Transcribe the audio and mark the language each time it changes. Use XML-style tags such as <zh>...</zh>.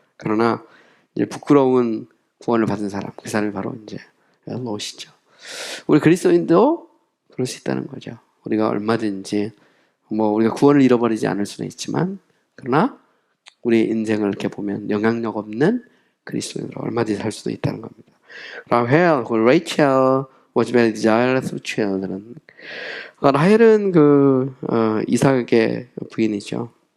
<ko>그러나 이제 부끄러운 구원을 받은 사람, 그 사람이 바로 이제 롯이죠. 우리 그리스도인도 그럴 수 있다는 거죠. 우리가 얼마든지 우리가 구원을 잃어버리지 않을 수는 있지만, 그러나 우리 인생을 이렇게 보면 영향력 없는 그리스도인으로 얼마든지 살 수도 있다는 겁니다.</ko> <en>Rachel was very desirous of children.</en> <ko>라헬은 이삭의 부인이죠.</ko>